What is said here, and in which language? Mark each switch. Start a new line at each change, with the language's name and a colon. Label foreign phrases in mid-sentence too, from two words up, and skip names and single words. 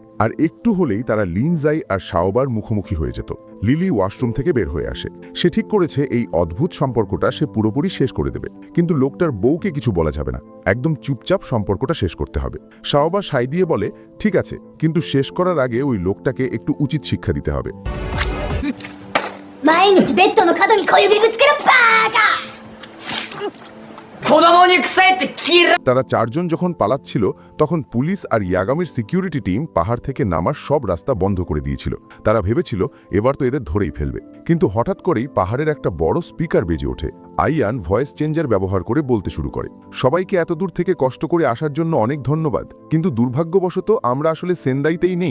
Bangla: আর একটু হলেই তারা লিনজাই আর শাওবার মুখোমুখি হয়ে যেত। লিলি ওয়াশরুম থেকে বের হয়ে আসে। সে ঠিক করেছে এই অদ্ভুত সম্পর্কটা সে পুরোপুরি শেষ করে দেবে, কিন্তু লোকটার বউকে কিছু বলা যাবে না, একদম চুপচাপ সম্পর্কটা শেষ করতে হবে। শাওবা সাই দিয়ে বলে, ঠিক আছে, কিন্তু শেষ করার আগে ওই লোকটাকে একটু উচিত শিক্ষা দিতে হবে।
Japanese: 毎日ベッドの角に小指ぶつけろバーカ子供に臭いって嫌い
Bangla: তারা 4 জন যখন পালাচ্ছিল তখন পুলিশ আর ইয়াগামির সিকিউরিটি টিম পাহাড় থেকে নামার সব রাস্তা বন্ধ করে দিয়েছিল। তারা ভেবেছিল এবার তো এদের ধরেই ফেলবে, কিন্তু হঠাৎ করেই পাহাড়ের একটা বড় স্পিকার বেজে ওঠে। আইয়ান ভয়েস চেঞ্জার ব্যবহার করে বলতে শুরু করে, সবাইকে এত দূর থেকে কষ্ট করে আসার জন্য অনেক ধন্যবাদ, কিন্তু দুর্ভাগ্যবশত আমরা আসলে সেন্দাইতেই নেই।